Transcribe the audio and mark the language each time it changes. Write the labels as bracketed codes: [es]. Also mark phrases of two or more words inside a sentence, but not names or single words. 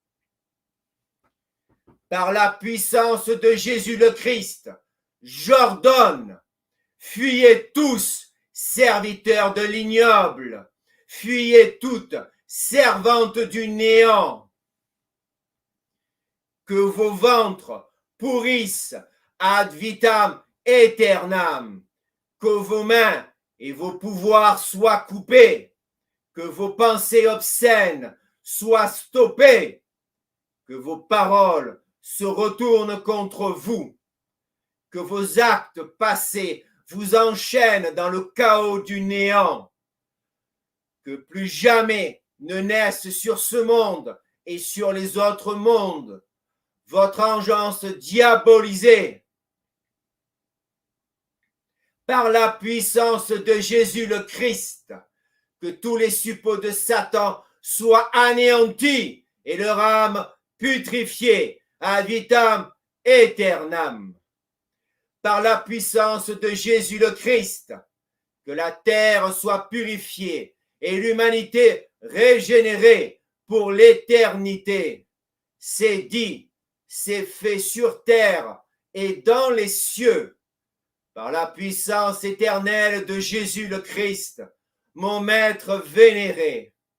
[fr] Par la puissance de Jésus le Christ, j'ordonne, fuyez tous, serviteurs de l'ignoble, fuyez toutes, servantes du néant. Que vos ventres pourrissent [la] ad vitam aeternam, [fr] que vos mains et vos pouvoirs soient coupés, que vos pensées obscènes soient stoppées, que vos paroles se retournent contre vous, que vos actes passés vous enchaînent dans le chaos du néant, que plus jamais ne naisse sur ce monde et sur les autres mondes votre engeance diabolisée. Par la puissance de Jésus le Christ, que tous les suppôts de Satan soient anéantis et leur âme putrifié [la] ad vitam aeternam. [fr] Par la puissance de Jésus le Christ, que la terre soit purifiée et l'humanité régénérée pour l'éternité. C'est dit, c'est fait sur terre et dans les cieux, par la puissance éternelle de Jésus le Christ, mon Maître vénéré.